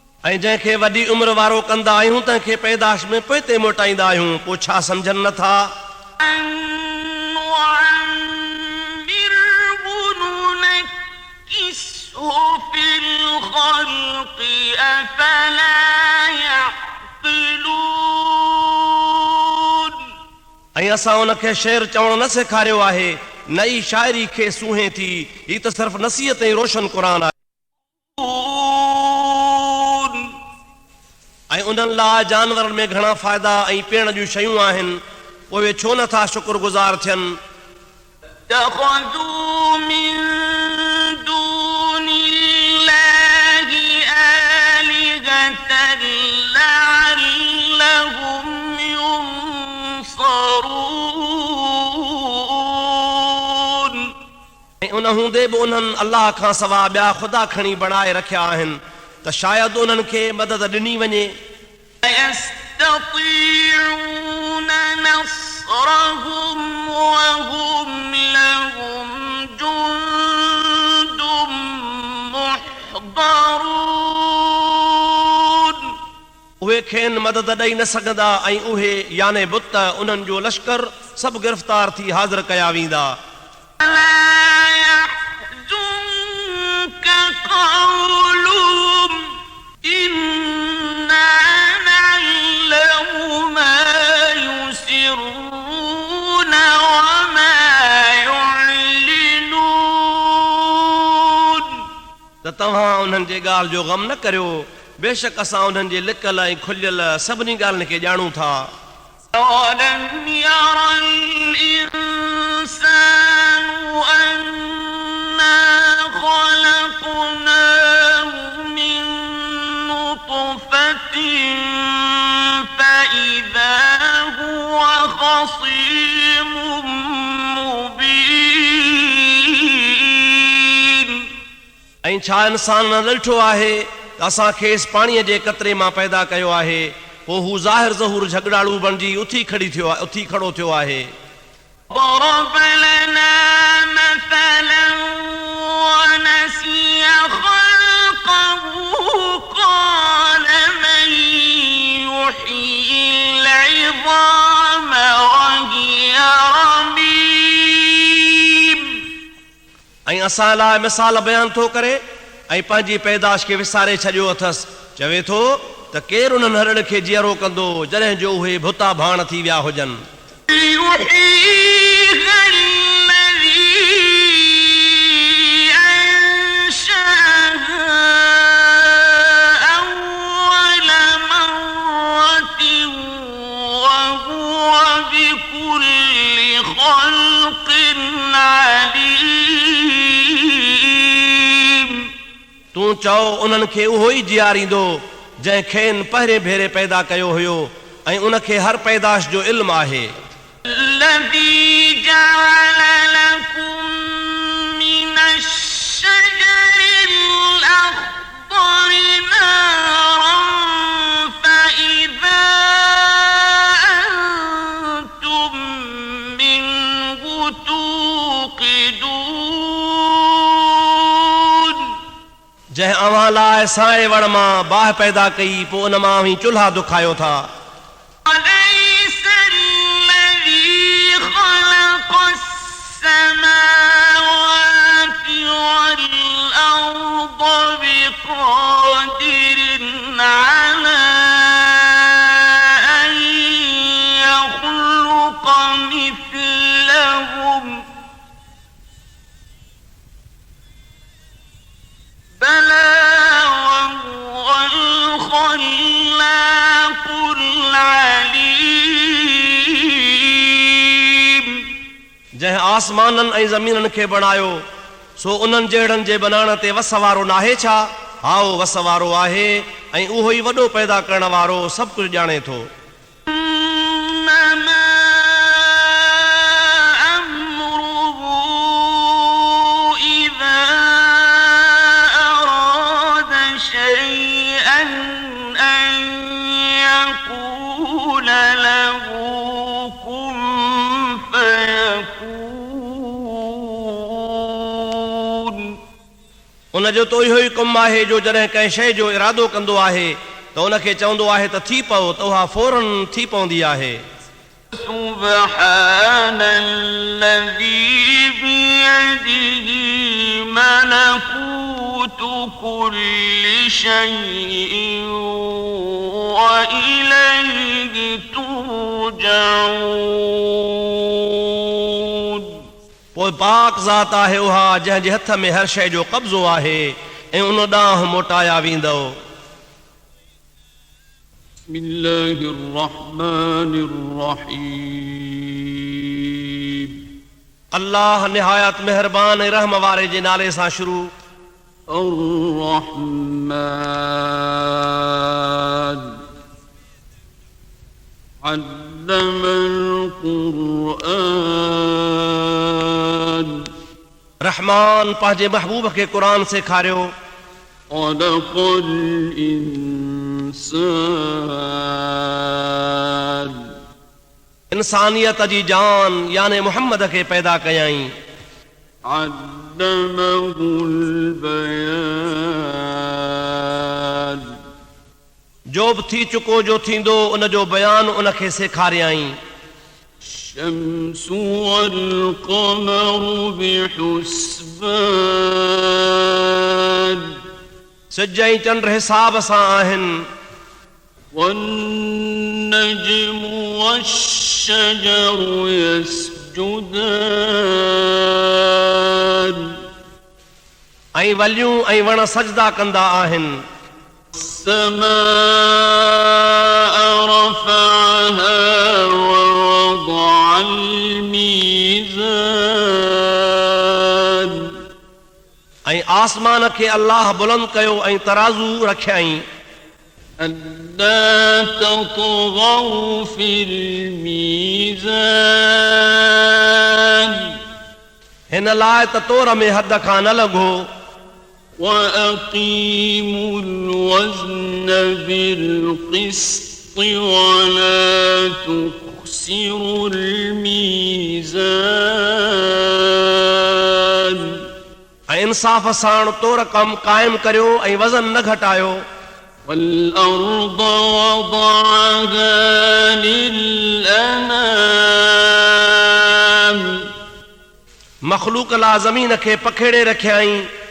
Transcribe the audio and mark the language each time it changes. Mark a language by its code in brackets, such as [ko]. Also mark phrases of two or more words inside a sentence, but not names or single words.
[sd] ऐं जंहिंखे वॾी उमिरि वारो कंदा आहियूं तंहिंखे पैदाश में पोइ ते मोटाईंदा आहियूं, पोइ छा सम्झनि नथा [ar] في الخلق أفلا يعقلون [sd] ऐं असां उनखे शेर चवणु न सेखारियो आहे, नई शाइरी खे सूहे थी, ही त सिर्फ़ नसीहत ऐं रोशन क़ुर आहे ऐं उन्हनि लाइ जानवरनि में घणा फ़ाइदा ऐं पीअण जूं शयूं आहिनि, पोइ छो नथा शुक्रगुज़ार थियनि [ar] اتخذوا من دون الله آلهة لعلهم ينصرون [sd] ऐं उन हूंदे बि उन्हनि अलाह खां सवाइ ॿिया ख़ुदा खणी बणाए रखिया आहिनि त शायदि उन्हनि खे मदद ॾिनी वञे [ar] يستطيعون نصرهم وهم لهم جند محضرون [sd] उहे खेनि मदद ॾेई न सघंदा ऐं उहे याने बुत उन्हनि जो लश्कर सभु गिरफ़्तार थी हाज़िर कया वेंदा [ar] لا يحزنك قولهم إنا نعلم ما يسرون وما يعلنون [sd] त तव्हां उन्हनि जे ॻाल्हि जो ग़म न करियो, बेशक असां उन्हनि जे लिकल ऐं खुलियल सभिनी ॻाल्हियुनि खे ॼाणूं था [ar] أولم ير الإنسان أنا خلقناه من نطفة فإذا هو خصيم مبين [sd] ऐं छा इंसान न ॾिठो आहे त असां खेसि पाणीअ जे कतरे मां पैदा कयो आहे, पोइ हू ज़ाहिर ज़हूर झगड़ाड़ू बणिजी उथी खड़ो थियो आहे [ar] ضرب لنا مثلا ونسي خلقه قال من يحيي العظام وهي رميم [sd] ऐं असां लाइ मिसाल बयान थो करे ऐं पंहिंजी पैदाश खे विसारे छॾियो अथसि, चवे थो त केरु उन्हनि हरड़ खे जीअरो कंदो जॾहिं जो उहे भुता भाण थी विया हुजनि [ar] يحييها الذي أنشأها أول مرة وهو بكل خلق عليم [sd] तूं चओ उन्हनि खे उहो ई जीआरींदो जंहिं खेनि पहिरें भेरे पैदा कयो हुयो ऐं उनखे हर पैदाश जो इल्मु आहे [ar] الذي جعل لكم من الشجر الأخضر نارا فإذا أنتم منه توقدون [sd] जंहिं अव्हां लाइ साए वण मां बाहि पैदा कई पोइ उन मां ई चुल्हा दुखायो था [ar] أليس الذي خلق السماوات والأرض بقادر على أن يخلق مثلهم بلى وهو الخلاق العليم [sd] जंहिं आसमाननि ऐं ज़मीननि खे बणायो सो उन्हनि जहिड़नि जे बनाइण ते वस वारो नाहे छा? हा वस वारो आहे ऐं उहो ई वॾो पैदा करण वारो सभु कुझु ॼाणे थो [ar] إنما أمره إذا أراد شيئا أن يقول له كن فيكون [sd] उन जो तो इहो ई कमु आहे जो जॾहिं कंहिं शइ जो इरादो कंदो आहे त उनखे चवंदो आहे त थी पओ त उहा फौरन थी पवंदी आहे। [ar] سبحان الذي بيده ملكوت كل شيء وإليه ترجعون [sd] पोइ पाक ज़ात आहे उहा जंहिं जे हथ में हर शइ जो कब्ज़ो आहे ऐं उन ॾांहुं मोटाया वेंदो। [ar] بسم الله الرحمن الرحيم [sd] अल्लाह निहायत मेहरबान ऐं रहम वारे जे नाले सां शुरू। [ar] الرحمن علم القرآن [sd] रहमान पंहिंजे महबूब खे क़ुरान सेखारियो। [ar] خلق الإنسان [sd] इंसानियत जी जान याने मुहम्मद खे पैदा कयाईं। [ar] علمه البيان [sd] जो बि थी चुको जो थींदो उन जो बयान उनखे सेखारियाईं। [ar] الشمس والقمر بحسبان [sd] सिज ऐं चंड हिसाब सां आहिनि। [ar] والنجم والشجر يسجدان [sd] ऐं वलियूं ऐं वण सजदा कंदा आहिनि। [ar] السماء رفعها ووضع الميزان [sd] ऐं आसमान खे अल्लाह बुलंद कयो ऐं तराज़ू रखियाईं। [ar] ألا تطغوا في الميزان [sd] हिन लाइ त तोर में हद खां न लॻो। [ar] وأقيموا الوزن بالقسط ولا تخسروا الميزان [sd] ऐं इंसाफ़ सां तोर कमु क़ाइमु करियो ऐं वज़न न घटायो। [ar] والأرض وضعها للأنام [sd] मख़लूक ला ज़मीन खे पखेड़े रखियाईं।